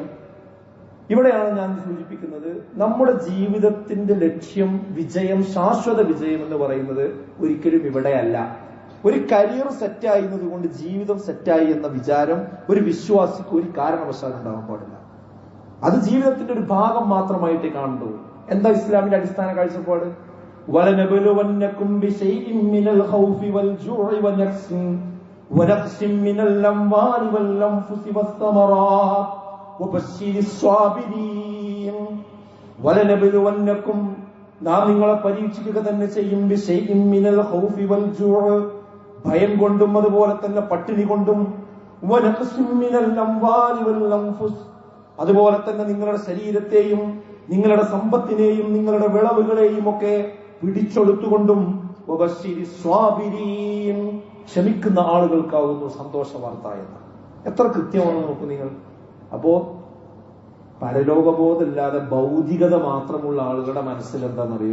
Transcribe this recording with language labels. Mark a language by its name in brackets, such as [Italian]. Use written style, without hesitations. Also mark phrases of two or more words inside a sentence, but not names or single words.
[Malayalam] ഇവിടെയാണ് ഞാൻ സൂചിപ്പിക്കുന്നത്, നമ്മുടെ ജീവിതത്തിന്റെ ലക്ഷ്യം, വിജയം, ശാശ്വത വിജയം എന്ന് പറയുന്നത് ഒരിക്കലും ഇവിടെയല്ല. ഒരു കരിയർ സെറ്റായിരുന്നത് കൊണ്ട് ജീവിതം സെറ്റായി എന്ന വിചാരം ഒരു വിശ്വാസിക്ക് ഒരു കാരണവശാലും ഉണ്ടാകാൻ പാടില്ല. അത് ജീവിതത്തിന്റെ ഒരു ഭാഗം മാത്രമായിട്ടേ കാണുള്ളൂ. എന്താ ഇസ്ലാമിന്റെ അടിസ്ഥാന കാഴ്ചപ്പാട്? [Arabic] وَلَنَبْلُوَنَّكُمْ بِشَيْءٍ مِّنَ الْخَوْفِ وَالْجُوعِ وَنَقْصٍ مِّنَ الْأَمْوَالِ وَالْأَنفُسِ وَالثَّمَرَاتِ وَبَشِّرِ الصَّابِرِينَ. وَلَنَبْلُوَنَّكُمْ, [Malayalam] നാം നിങ്ങളെ പരീക്ഷിക്കുക തന്നെ ചെയ്യും. [Arabic] بِشَيْءٍ مِّنَ الْخَوْفِ وَالْجُوعِ, [Malayalam] ഭയം കൊണ്ടും അതുപോലെ തന്നെ പട്ടിണി കൊണ്ടും. [Arabic] وَنَقْصٍ مِّنَ الْأَمْوَالِ وَالْأنفُسِ, [Malayalam] അതുപോലെ തന്നെ നിങ്ങളുടെ ശരീരത്തെയും നിങ്ങളുടെ സമ്പത്തിനെയും നിങ്ങളുടെ വിളവുകളെയും ഒക്കെ പിടിച്ചെടുത്തുകൊണ്ടും. [Arabic] وبشر الصابرين, [Malayalam] ക്ഷമിക്കുന്ന ആളുകൾക്കാവുന്നു സന്തോഷ വാർത്ത എന്ന്. എത്ര കൃത്യമാണ് നോക്കൂ നിങ്ങൾ. അപ്പോ പരലോകബോധമില്ലാതെ ഭൗതികത മാത്രമുള്ള ആളുകളുടെ മനസ്സിൽ എന്താണെന്നറിയോ?